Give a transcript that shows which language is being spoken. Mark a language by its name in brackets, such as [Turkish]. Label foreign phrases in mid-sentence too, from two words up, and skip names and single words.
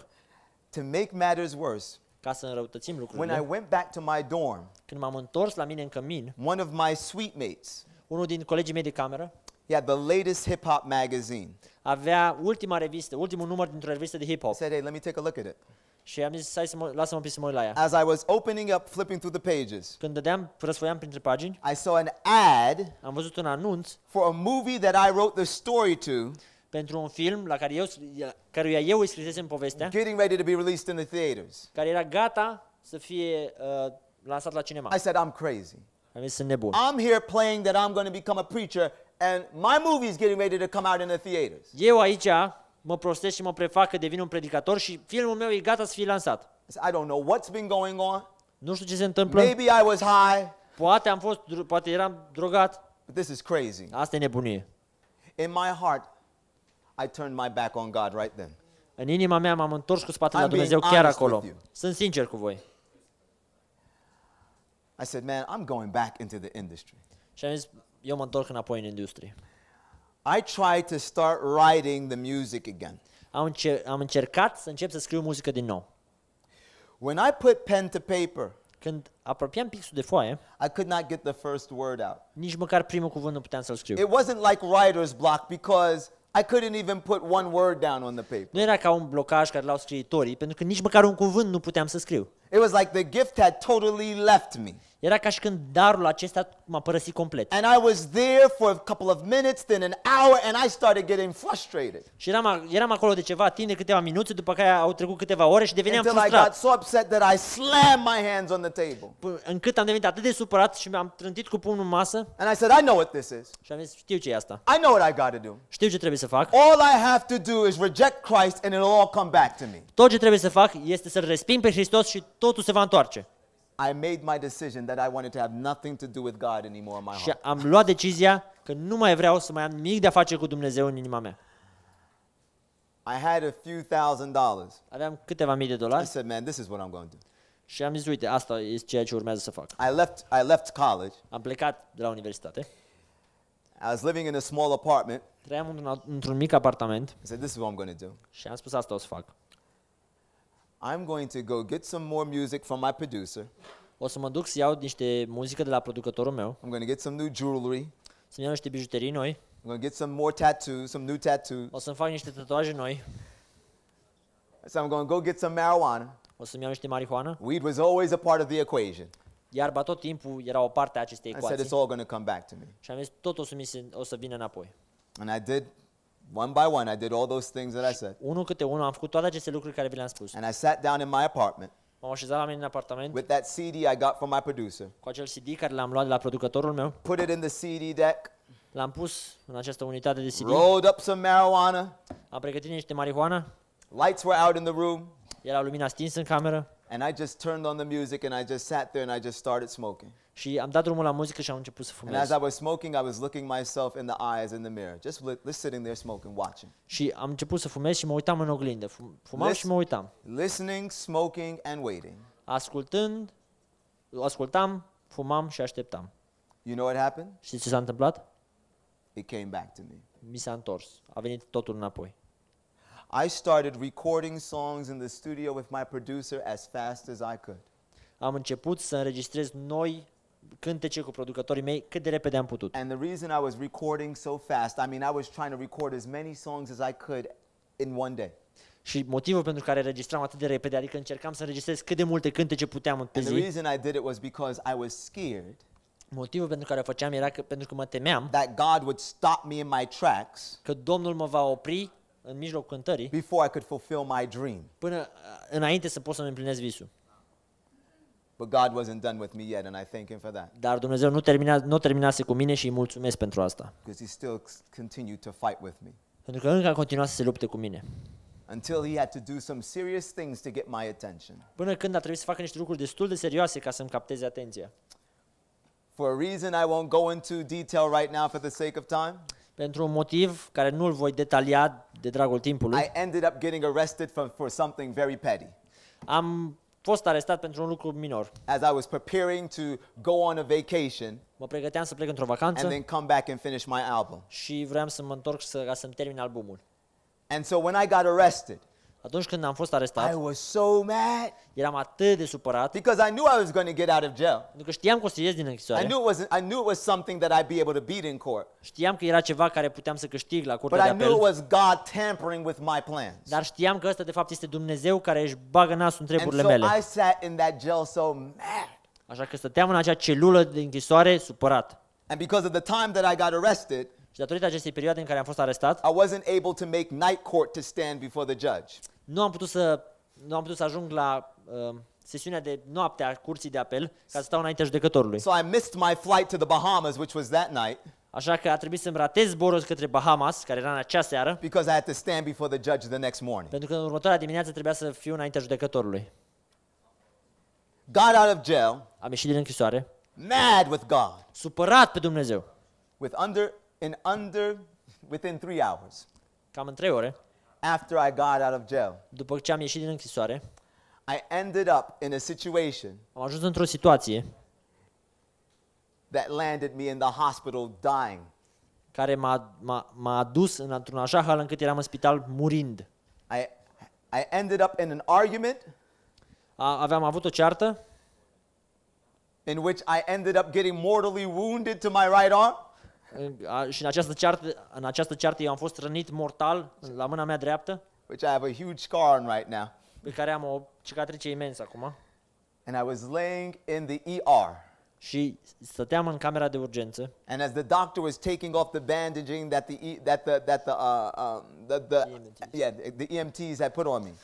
[English] To make matters worse, [Romanian] Ca să înrăutățim [English] when I [Romanian] lucrurile, [English] went back to my dorm, [Romanian] când m-am întors la mine în cămin, [English] one of my suite mates, [Romanian] unul din colegii mei de cameră [English] he had the latest hip hop magazine. [Romanian] avea ultimul număr dintr-o revistă de [English] I [Romanian] hip-hop. [English] said, hey, let me take a look at it. [Romanian] Și am zis, lasă-mă un pic să mă uit la ea. [English] As I was opening up, flipping through the pages, [Romanian] Când răsfoiam printre pagini, [English] I saw an ad [Romanian] am văzut un anunț [English] for a movie that I wrote the story to, [Romanian] pentru un film la căruia eu îi scrisesem povestea, [English] getting ready to be released in the theaters. [Romanian] care era gata să fie lansat la cinema. [English] I said, I'm crazy. [Romanian] Am zis, sunt nebun. [English] I'm here playing that I'm going to become a preacher, and my movie is getting ready to come out in the theaters. [Romanian] Eu aici mă prostesc și mă prefac că devin un predicator și filmul meu e gata să fie lansat. [English] I said, I don't know what's been going on. [Romanian] Nu știu ce se întâmplă. [English] Maybe I was high, [Romanian] Poate eram drogat. [English] but this is crazy. [Romanian] Asta e nebunie. [English] In my heart, I turned my back on God right then. [Romanian] În inima mea m-am întors cu spatele la [English] I'm being [Romanian] Dumnezeu chiar [English] honest [Romanian] acolo. [English] with you. [Romanian] Sunt sincer cu voi. [English] I said, man, I'm going back into the industry. [Romanian] Și am zis, eu mă întorc înapoi în industrie. [English] I tried to start writing the music again. [Romanian] Am încercat să încep să scriu muzică din nou. [English] When I put pen to paper, [Romanian] Când apropiam pixul de foaie, [English] I could not get the first word out. [Romanian] nici măcar primul cuvânt nu puteam să-l scriu. [English] It wasn't like writer's block because I couldn't even put one word down on the paper. [Romanian] Nu era ca un blocaj care l-au scriitorii, pentru că nici măcar un cuvânt nu puteam să scriu. [English] It was like the gift had totally left me. [Romanian] Era ca și când darul acesta m-a părăsit complet. [English] And I was there for a couple of minutes, then an hour, and I started getting frustrated. [Romanian] Și eram acolo de ceva timp de câteva minute, după care au trecut câteva ore și deveneam [English] Until I got [Romanian] frustrat. [English] so upset that I slammed my hands on the table. [Romanian] Încât am devenit atât de supărat și mi-am trântit cu pumnul în masă [English] And I said, I know what this is. [Romanian] și am zis, știu ce e asta. [English] I know what I got to do. [Romanian] Știu ce trebuie să fac. [English] All I have to do is reject Christ and it'll all come back to me. [Romanian] Tot ce trebuie să fac este să-L resping pe Hristos și totul se va întoarce. [English] I made my decision that I wanted to have nothing to do with God anymore in my [Romanian] Și [English] heart. [Romanian] am luat decizia că nu mai vreau să mai am nimic de a face cu Dumnezeu în inima mea. [English] I had a few $1,000s. [Romanian] Aveam câteva mii de [English] I [Romanian] dolari [English] said, man, this is what I'm going to do. [Romanian] și am zis, uite, asta este ceea ce urmează să fac. [English] I left college [Romanian] Am plecat de la universitate [English] I was living in a small apartment. [Romanian] Trăiam într-un mic apartament [English] I said, this is what I'm going to do. [Romanian] și am spus asta o să fac. [English] I'm going to go get some more music from my producer. [Romanian] O să mă duc să iau niște muzică de la producătorul meu, [English] I'm going to get some new jewelry. [Romanian] să-mi iau niște bijuterii noi, [English] I'm going to get some more tattoos, some new tattoos. [Romanian] o să-mi fac niște tatuaje noi, [English] So I'm going to go get some marijuana. [Romanian] o să-mi iau niște marihuană. [English] Weed was always a part of the equation. [Romanian] Iarba tot timpul era o parte a acestei [English] I said, it's [Romanian] ecuații. [English] all going to come back to me. [Romanian] Și am zis, tot o să vină înapoi. [English] And I did, one by one, I did all those things that I said. [Romanian] Unul câte unul am făcut toate aceste lucruri care vi le-am spus. [English] And I sat down in my apartment [Romanian] M-am așezat la mine în apartament [English] with that CD I got from my producer. [Romanian] cu acel CD care l-am luat de la producătorul meu. [English] Put it in the CD deck, [Romanian] L-am pus în această unitate de CD. [English] rolled up some marijuana. [Romanian] Am pregătit niște marihuana. [English] Lights were out in the room. [Romanian] Era lumina stinsă în cameră. [English] And I just turned on the music and I just sat there and I just started smoking. [Romanian] Și am dat drumul la muzică și am început să [English] And as [Romanian] fumez. [English] I was smoking, I was looking myself in the eyes in the mirror, just sitting there smoking, watching. [Romanian] Și am început să fumez și mă uitam în oglindă. Fumam și mă uitam. [English] Listening, smoking, and waiting. [Romanian] Ascultam, fumam și așteptam. [English] You know what happened? [Romanian] Știți ce s-a întâmplat? [English] It came back to me. [Romanian] Mi s-a întors. A venit totul înapoi. [English] I started recording songs in the studio with my producer as fast as I could. [Romanian] Am început să înregistrez noi cântece cu producătorii mei cât de repede am putut. [English] And the reason I was recording so fast, I mean, I was trying to record as many songs as I could in one day. [Romanian] Și motivul pentru care înregistram atât de repede, adică încercam să înregistrez cât de multe cântece puteam pe [English] And the [Romanian] zi. [English] reason I did it was because I was scared [Romanian] Motivul pentru care o făceam era pentru că mă temeam [English] that God would stop me in my tracks [Romanian] că Domnul mă va opri în mijlocul cântării [English] before I could fulfill my dream. [Romanian] până înainte să pot să-mi împlinesc visul. [English] But God wasn't done with me yet, and I thank Him for that. [Romanian] Dar Dumnezeu nu terminase cu mine și îi mulțumesc pentru asta. [English] Because He still continued to fight with me [Romanian] Pentru că încă a continuat să se lupte cu mine. [English] until He had to do some serious things to get my attention. [Romanian] Până când a trebuit să facă niște lucruri destul de serioase ca să-mi capteze atenția. [English] For a reason I won't go into detail right now for the sake of time, [Romanian] Pentru un motiv care nu-l voi detalia de dragul timpului, [English] I ended up getting arrested for something very petty. [Romanian] am fost arestat pentru un lucru minor. [English] As I was preparing to go on a vacation [Romanian] Mă pregăteam să plec într-o [English] and [Romanian] vacanță [English] then come back and finish my album. [Romanian] și vreau să mă întorc ca să-mi termin albumul. [English] And so when I got arrested, [Romanian] Atunci când am fost [English] I [Romanian] arestat, [English] was so mad [Romanian] eram atât de supărat, [English] because I knew I was going to get out of jail. [Romanian] pentru că știam că o să ies din [English] I [Romanian] închisoare. [English] knew it was something that I'd be able to beat in court. [Romanian] Știam că era ceva care puteam să câștig la [English] But [Romanian] curtea de [English] I knew it [Romanian] apel, [English] was God tampering with my plans. [Romanian] dar știam că ăsta de fapt este Dumnezeu care își bagă nasul în [English] And [Romanian] treburile [English] so [Romanian] mele. [English] I sat in that jail so mad. [Romanian] Așa că stăteam în acea celulă de închisoare supărat. [English] And because of the time that I got arrested, [Romanian] Și datorită acestei perioade în care am fost arestat, [English] I wasn't able to make night court to stand before the judge. [Romanian] nu am putut să ajung la sesiunea de noapte a curții de apel ca să stau înaintea judecătorului. [English] So I missed my flight to the Bahamas, which was that night, [Romanian] Așa că a trebuit să-mi ratez zborul către Bahamas, care era în acea seară, [English] because I had to stand before the judge the next morning. [Romanian] pentru că în următoarea dimineață trebuia să fiu înaintea judecătorului. [English] Got out of jail, [Romanian] Am ieșit din închisoare, [English] mad with God, [Romanian] supărat pe Dumnezeu, [English] within 3 hours [Romanian] cam în 3 ore, [English] after I got out of jail. [Romanian] după ce am ieșit din închisoare, [English] I ended up in a situation [Romanian] am ajuns într-o situație [English] that landed me in the hospital dying. [Romanian] care m-a adus într-un așa hal încât eram în spital murind. [English] I ended up in an argument [Romanian] Aveam avut o ceartă [English] in which I ended up getting mortally wounded to my right arm. [Romanian] și în această ceartă eu am fost rănit mortal la mâna mea dreaptă, [English] Which I have a huge scar on right now. [Romanian] pe care am o cicatrice imensă acum. [English] And I was laying in the ER. [Romanian] Și stăteam în camera de urgență [English] And as the doctor was taking off the bandaging that the EMTs had put on me,